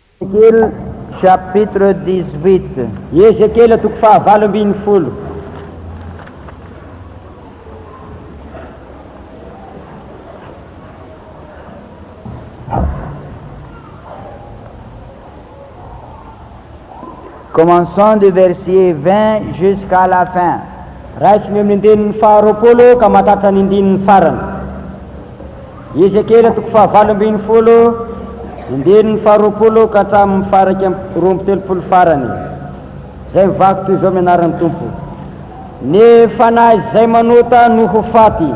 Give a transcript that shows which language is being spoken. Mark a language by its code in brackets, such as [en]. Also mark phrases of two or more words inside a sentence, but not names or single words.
[fr] Ézéchiel chapitre 18. [mg] Ézéchiel toko fahavalo ambin'ny folo. [fr] Commençons du verset 20 jusqu'à la fin. [mg] Raisiny amin'ny andinin'ny faharoapolo ka mahatratra ny andinin'ny farany. Ézéchiel toko fahavalo ambin'ny folo, andinin'ny faharoapolo ka hatramin'ny faraka roa amby telopolo farany. Zay mivako toy izao mianaran'ny Tompo. Ny fanahy izay manota no ho faty.